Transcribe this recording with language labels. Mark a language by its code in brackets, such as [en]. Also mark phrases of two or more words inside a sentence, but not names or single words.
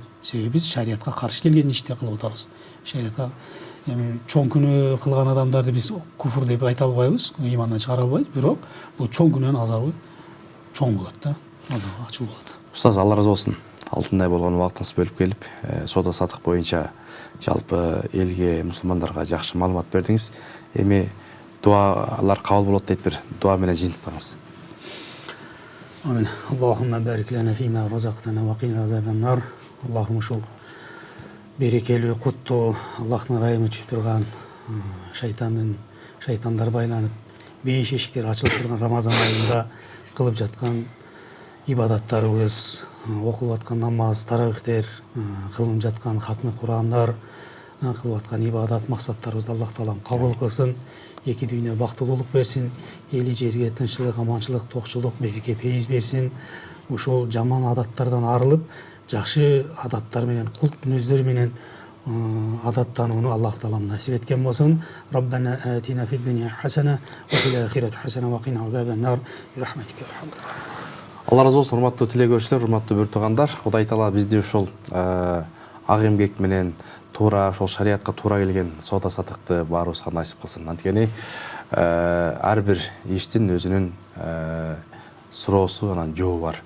[ky] Себеби биз шариятка каршы келген ишти кылып атабыз. Шариятка чоң күнөө кылган адамдарды биз куфур деп айта албайбыз, имандан чыгара албайбыз, бирок бул чоң күнөөнүн азабы чоң болот да, азабы ачуу болот. Устаз, Алла разы болсун. Алтындай болгон убактыңызды бөлүп келип, соода сатык боюнча жалпы элге, мусулмандарга жакшы маалымат бердиңиз. Эми дуалар кабыл болот дейт, бир дуа менен жыйынтыгыңыз. Амин. [ar] اللهم بارك لنا فيما رزقتنا وقنا عذاب النار. [ky] Аллахум ушул берекелүү, куттуу, Аллахтын ырайымы түшүп турган, шайтандар байланып, бейиш эшиктер ачылып турган Рамазан айында кылып жаткан ибадаттарыбыз, окулуп аткан намаз, таравихтер, кылынып жаткан хатмы Курандар, кылып аткан ибадат максаттарыбызды Аллах Таалам кабыл кылсын, эки дүйнө бактылуулук берсин, эли жерге тынччылык, аманчылык, токчулук, береке, фейиз берсин. Ушул жаман адаттардан арылып, жакшы адаттар менен, култ мүнөздөр менен адаттанууну Аллах Таалам насип эткен болсун. [ar] ربنا آتنا في الدنيا حسنة وفي الآخرة حسنة وقنا عذاب النار. برحمتك يا أرحم الراحمين. [ky] Алла разы болсун, урматтуу тилегөөчүлөр, урматтуу бүр туугандар. Кудай Таала бизди ушул ак эмгек менен туура, ошол шариятка туура келген соода сатыкты баарыбызга насип кылсын. Анткени ар бир иштин өзүнүн суроосу, анан жообу бар.